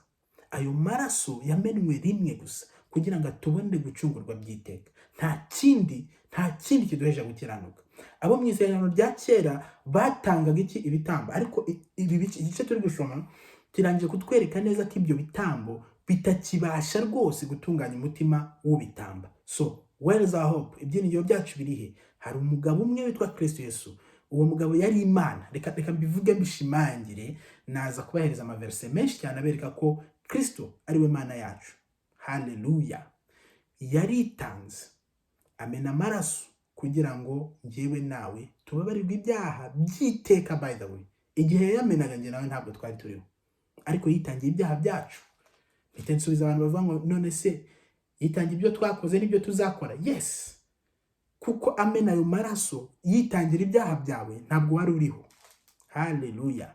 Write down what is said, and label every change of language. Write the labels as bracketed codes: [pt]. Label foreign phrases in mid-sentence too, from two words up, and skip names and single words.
[rw] Ayo maraso yamenwe rimwe gusa kugira ngo tubone gucungurwa by'iteka. Nta kindi kiduhesha gukiranuka. Abo mu isezerano rya kera batangaga ibitambo, ariko igice turi gushoma kirangije kutwereka neza ko ibyo bitambo bitakibasha rwose gutunganya umutima w'ubitamba. [en] So where is our hope? [rw] Ibyiringiro byacu birihe? Hari umugabo umwe witwa Kristo Yesu. Uwo mugabo yari Imana. Reka mbivuge mbishimangire, naza kubahereza amaverse menshi cyane abereka ko Kristo ari we Mana yacu. Haleluya. Yaritanze, amena amaraso kugira ngo njyewe nawe tubabarirwe ibyaha by'iteka. [en] By the way, [rw] igihe yamenaga njye nawe ntabwo twari turiho, ariko yitangiye ibyaha byacu. Mpita nsubiza abantu bavuga ngo none se yitangiye ibyo twakoze n'ibyo tuzakora? Yes, kuko amena ayo maraso yitangira ibyaha byawe, ntabwo wari uriho. Haleluya.